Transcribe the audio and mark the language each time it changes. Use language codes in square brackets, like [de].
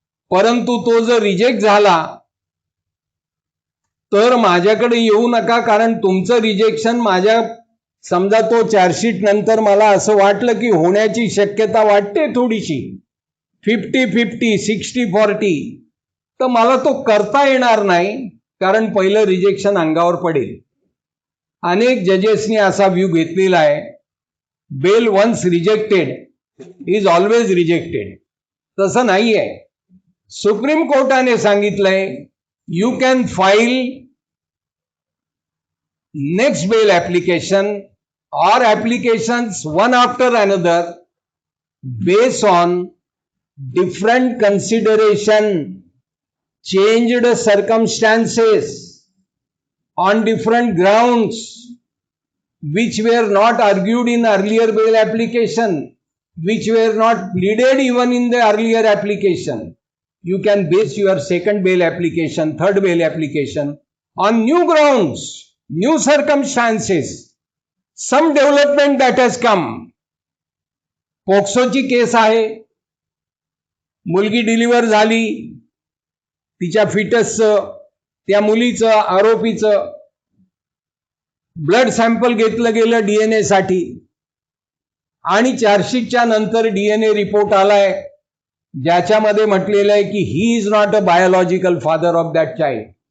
[mr] परंतु तो जर रिजेक्ट झाला तर माझ्याकडे येऊ नका, कारण तुमचं रिजेक्शन माझ्या, समजा तो चार्जशीट नंतर मला असं वाटलं की होण्याची शक्यता वाटते थोडीशी 50-50, 60-40, तर मला तो करता येणार नाही, कारण पहिलं रिजेक्शन अंगावर पडेल. अनेक जजेसनी असा व्ह्यू घेतलेला आहे, [en] Bail once rejected is always rejected. [mr] तसं नाही आहे. सुप्रीम कोर्टाने सांगितलंय [en] You can file next bail application or applications one after another based on different consideration, changed circumstances, on different grounds which were not argued in earlier bail application, which were not pleaded even in the earlier application. You can base your second bail application, third bail application on new grounds, new circumstances, some development that has come. [mr] पोक्सोची केस आहे, मुलगी deliver झाली, तिच्या फिटसचं, त्या मुलीचं, आरोपीचं blood sample घेतलं गेलं DNA साठी आणि चार्जशीटच्या नंतर डीएनए रिपोर्ट आलाय ज्याच्यामध्ये म्हटलेलं आहे की [en] He is not a biological father of that child.